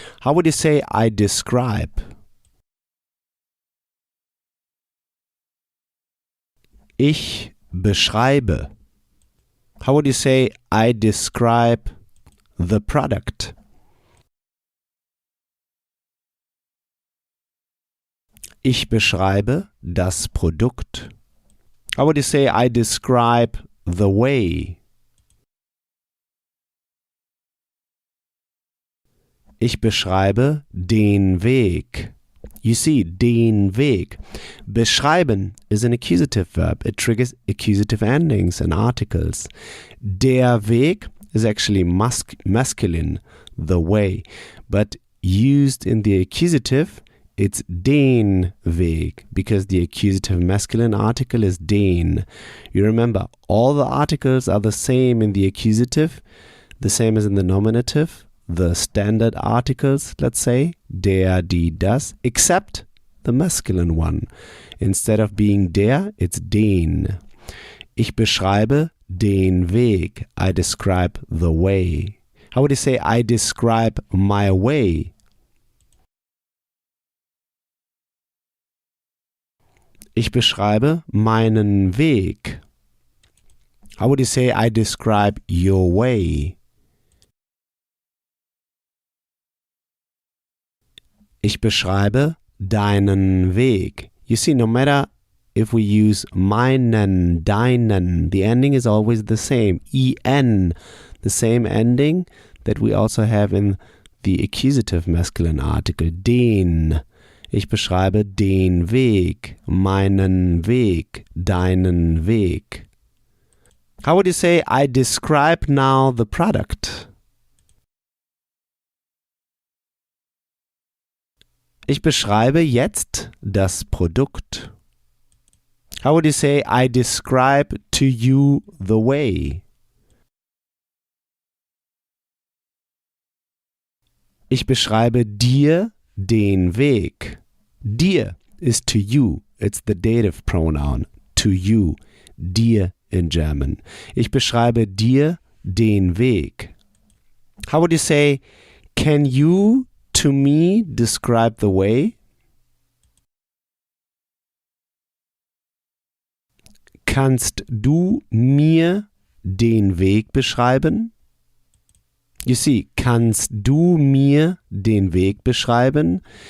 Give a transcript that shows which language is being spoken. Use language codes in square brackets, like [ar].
[en] How would you say I describe? [de] Ich beschreibe. [en] How would you say I describe the product? [de] Ich beschreibe das Produkt. [en] How would you say I describe the way? [de] Ich beschreibe den Weg. [en] You see, [de] den Weg. [en] Beschreiben is an accusative verb. It triggers accusative endings and articles. Der Weg is actually masculine, the way. But used in the accusative, it's [de] den Weg, [en] because the accusative masculine article is den. You remember, all the articles are the same in the accusative, the same as in the nominative. The standard articles, let's say, der, die, das, except the masculine one. Instead of being der, it's den. [de] Ich beschreibe den Weg. [en] I describe the way. How would you say I describe my way? [de] Ich beschreibe meinen Weg. [en] How would you say I describe your way? [de] Ich beschreibe deinen Weg. [en] You see, no matter if we use meinen, deinen, the ending is always the same. En, the same ending that we also have in the accusative masculine article. [de] Den. Ich beschreibe den Weg, meinen Weg, deinen Weg. [en] How would you say I describe now the product? [de] Ich beschreibe jetzt das Produkt. [en] How would you say I describe to you the way? [de] Ich beschreibe dir den Weg. [en] Dir is to you. It's the dative pronoun. To you. Dir in German. [de] Ich beschreibe dir den Weg. [en] How would you say, can you to me describe the way? [de] Kannst du mir den Weg beschreiben? [en] You see, [de] kannst du mir den Weg beschreiben?